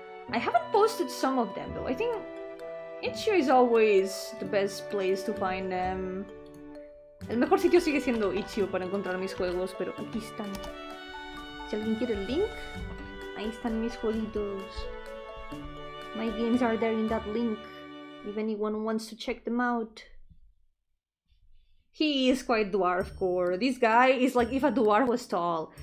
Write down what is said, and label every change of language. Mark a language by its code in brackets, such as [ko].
[en] I haven't posted some of them though. I think Itch.io is always the best place to find them. [es] El mejor sitio sigue siendo Itch.io para encontrar mis juegos, pero aquí están. Si alguien quiere el link, ahí están mis jueguitos. [en] My games are there in that link, if anyone wants to check them out. He is quite dwarfcore. This guy is like if a dwarf was tall.